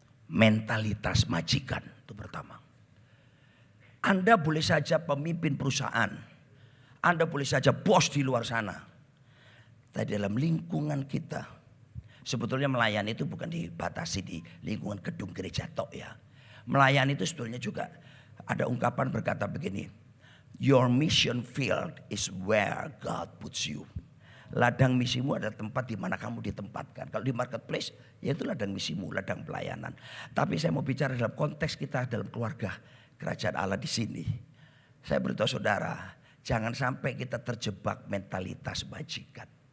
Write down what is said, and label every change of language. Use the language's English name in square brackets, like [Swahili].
[Indonesian] Mentalitas majikan itu pertama. Anda boleh saja pemimpin perusahaan. Anda boleh saja bos di luar sana. Tapi dalam lingkungan kita. Sebetulnya melayani itu bukan dibatasi di lingkungan gedung gereja tok ya. Melayani itu sebetulnya juga ada ungkapan berkata begini. [English] Your mission field is where God puts you. [Indonesian] Ladang misimu adalah tempat di mana kamu ditempatkan. Kalau di marketplace, ya itu ladang misimu, ladang pelayanan. Tapi saya mau bicara dalam konteks kita dalam keluarga kerajaan Allah di sini. Saya beritahu saudara, jangan sampai kita terjebak mentalitas majikan.